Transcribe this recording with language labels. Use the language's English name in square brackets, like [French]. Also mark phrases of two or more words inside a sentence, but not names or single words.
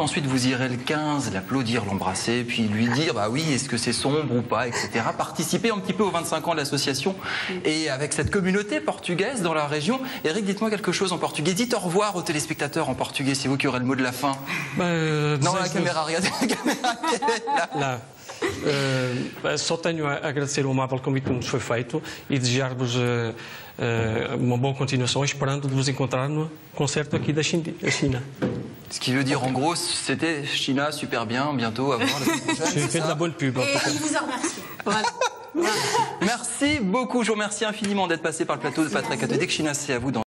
[French] Ensuite, vous irez le 15, l'applaudir, l'embrasser, puis lui dire bah oui, est-ce que c'est sombre ou pas, etc. Participer un petit peu aux 25 ans de l'association et avec cette communauté portugaise dans la région. Eric, dites-moi quelque chose en portugais. Dites au revoir aux téléspectateurs en portugais, c'est vous qui aurez le mot de la fin. Non, la caméra, regardez la caméra qui est là. [Portuguese] Só tenho a agradecer o amável convite que nos foi feito e desejar-vos uma boa continuação, esperando de vous encontrar no concerto aqui da China. [French] Ce qui veut dire en gros, c'était China, super bien, bientôt à voir la semaine prochaine. J'ai fait de la bonne pub. Et il vous en remercie. Voilà. Merci beaucoup, je vous remercie infiniment d'être passé par le plateau de Patrick Atodek. China, c'est à vous dans